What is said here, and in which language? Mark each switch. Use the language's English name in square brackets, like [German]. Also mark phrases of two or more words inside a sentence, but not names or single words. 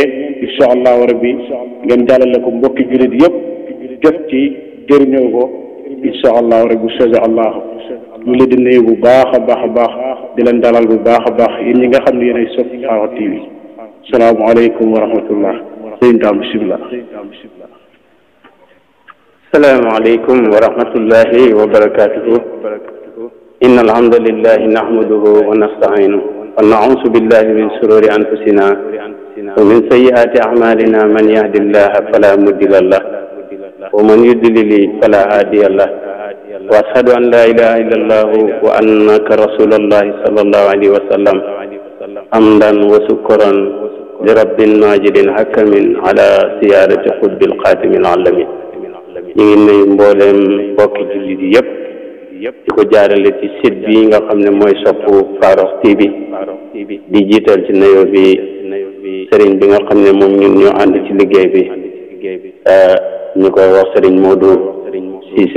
[Arabic] إن شاء الله ربي [Wolof] ngeen jàllale ko mbokki jullit yëpp jot ci jëriñoo ko. [Arabic] إن شاء الله ربي [Wolof] soja allah ñu leen di nuyu bu baax a baax di leen dalal bu baax a baax yéen ñi nga xam ne yéen ay Sope Farokh TV. [Arabic] السلام عليكم ورحمة الله. [Wolof] sëñ Dame bisimilah. [Arabic] السلام عليكم ورحمة الله وبركاته. إن الحمد لله نحمده ونستعينه ونعوذ بالله من شرور أنفسنا ومن سيئات أعمالنا من يهده الله فلا مضل له ومن يضلل فلا هادي له وأشهد أن لا إله إلا الله وأنك رسول الله صلى الله عليه وسلم حمدا وشكرا لرب ماجد حكم على سيادة قطب خاتم العالمين. [Wolof] ñu ngi nuyu mbooleem mbokki jullit yi yëpp di ko jaarale ci site bi nga xam ne mooy Sope Farokh TV di jiital ci nuyoo bi sëriñ bi nga xam ne moom ñun ñoo ànd ci liggéey bi ñu koy wax sëriñ Modou Cissé.